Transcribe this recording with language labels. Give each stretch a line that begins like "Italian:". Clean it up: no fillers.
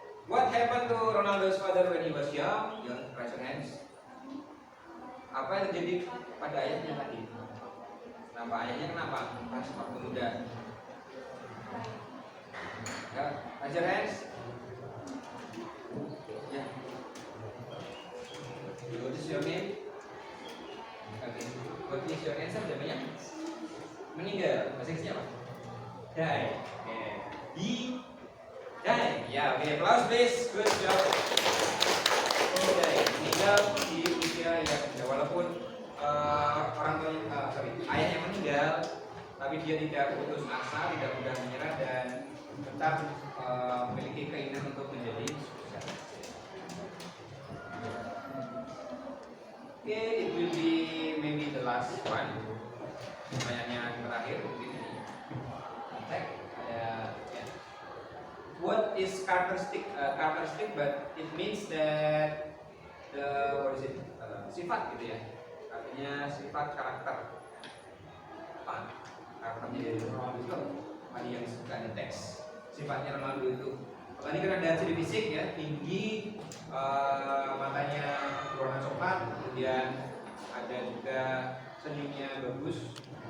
English: What happened to Ronaldo's father when he was young? Your raise your hands.
Indonesian: Apa yang terjadi pada ayahnya tadi? Kenapa ayahnya kenapa? Pas waktu muda.
English: Ya, raise your hands. Ya. What is your name? Oke. What is your answer?
Indonesian: Jawabannya meninggal. Bahasa Inggrisnya apa? Die. Oke. Die. Ya, oke.
English: Applause please. Good job.
Indonesian: Oke. Meninggal di usia yang muda. Walaupun orang tuanya, ayahnya meninggal, tapi dia tidak putus asa, tidak mudah menyerah dan tetap memiliki keinginan untuk menjadi sukses.
English: Okay, it will be maybe the last one.
Indonesian: Pertanyaan yang terakhir mungkin. Cek ada. Ya.
English: What is characteristic? Characteristic, but it means that what is it?
Indonesian: Sifat gitu ya. Artinya sifat karakter. Apa? Karakternya dari Ronaldo itu tadi yang suka di teks. Sifatnya Ronaldo itu. Tadi kan ada ciri fisik ya, tinggi, matanya berwarna coklat, kemudian ada juga senyumnya bagus.